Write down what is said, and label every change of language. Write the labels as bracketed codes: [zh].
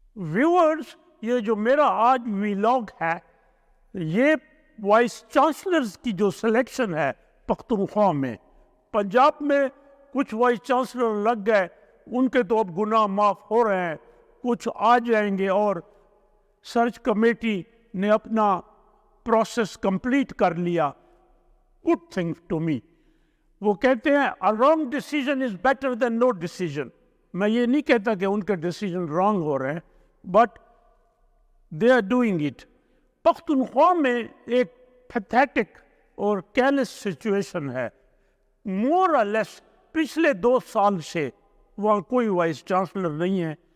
[ur] Viewers, یہ جو میرا آج ویلاگ ہے یہ وائس چانسلرز کی جو سلیکشن ہے پختونخوا میں. پنجاب میں کچھ وائس چانسلر لگ گئے، ان کے تو اب گناہ معاف ہو رہے ہیں، کچھ آ جائیں گے، اور سرچ کمیٹی نے اپنا پروسیس کمپلیٹ کر لیا. [en] Good thing to me. [ur] وہ کہتے ہیں [en] a wrong decision is better than no decision. [ur] میں یہ نہیں کہتا کہ ان کے ڈیسیجن رانگ ہو رہے ہیں، [en] But they are doing it. [ur] Pakhtunkhwa میں ایک پیتھیٹک اور کیرلیس سچویشن ہے. مور اور لیس پچھلے 2 سال سے وہاں کوئی وائس چانسلر نہیں ہے.